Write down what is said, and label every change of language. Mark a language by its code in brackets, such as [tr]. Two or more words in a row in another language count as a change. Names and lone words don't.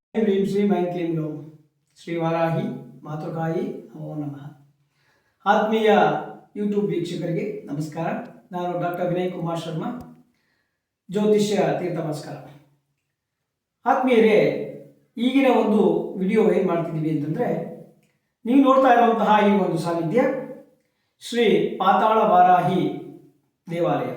[sa] ह्रीं श्रीं ऐं क्लीं गौं ಶ್ರೀವಾರಾಹಿ ಮಾತೃಕಾಯಿ ನಮೋ ನಮಃ. [kn] ಆತ್ಮೀಯ ಯೂಟ್ಯೂಬ್ ವೀಕ್ಷಕರಿಗೆ ನಮಸ್ಕಾರ. ನಾನು ಡಾಕ್ಟರ್ ವಿನಯ್ ಕುಮಾರ್ ಶರ್ಮಾ, ಜ್ಯೋತಿಷ್ಯ ತೀರ್ಥ ನಮಸ್ಕಾರ. ಆತ್ಮೀಯರೇ, ಈಗಿನ ಒಂದು ವಿಡಿಯೋ ಏನು ಮಾಡ್ತಿದ್ದೀವಿ ಅಂತಂದರೆ, ನೀವು ನೋಡ್ತಾ ಇರುವಂತಹ ಈ ಒಂದು ಸಾನ್ನಿಧ್ಯ ಶ್ರೀ ಪಾತಾಳ ವಾರಾಹಿ ದೇವಾಲಯ.